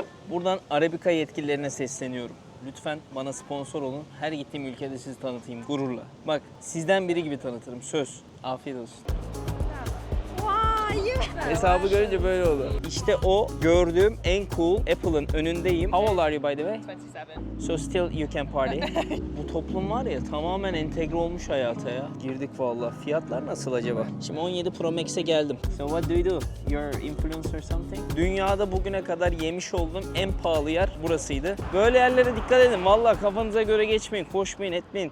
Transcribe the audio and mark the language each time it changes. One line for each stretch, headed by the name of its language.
Turkish: Buradan Arabica yetkililerine sesleniyorum. Lütfen bana sponsor olun. Her gittiğim ülkede sizi tanıtayım gururla. Bak sizden biri gibi tanıtırım. Söz. Afiyet olsun. Hesabı görünce böyle oldu. İşte o gördüğüm en cool Apple'ın önündeyim.
English: How old are you by the way? 27. So still you can party.
Turkish: Bu toplum var ya tamamen entegre olmuş hayata ya. Girdik vallahi. Fiyatlar nasıl acaba? Şimdi 17 Pro Max'e geldim.
English: So what do you do? You're influencer something?
Turkish: Dünyada bugüne kadar yemiş olduğum en pahalı yer burasıydı. Böyle yerlere dikkat edin. Vallahi kafanıza göre geçmeyin, koşmayın, etmeyin.